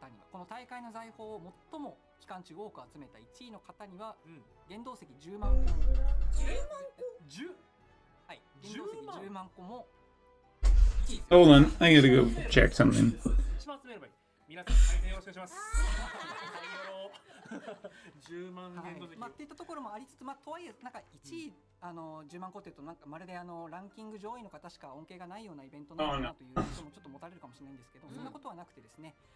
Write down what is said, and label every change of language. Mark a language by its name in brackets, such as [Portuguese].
[Japanese] この大会の財宝を最も期間中多く集めた1位の方には、原動石10万個も、はい、原動石10万個も [English] Hold on, I gotta go check something. [Japanese] 皆さん大変よろしくお願いします。 10万元の時、っていったところもありつつ、とはいえなんか1位、10万個っていうとなんかまるでランキング上位の方しか恩恵がないようなイベントなのかなという印象もちょっと持たれるかもしれないんですけど、そんなことはなくてですね、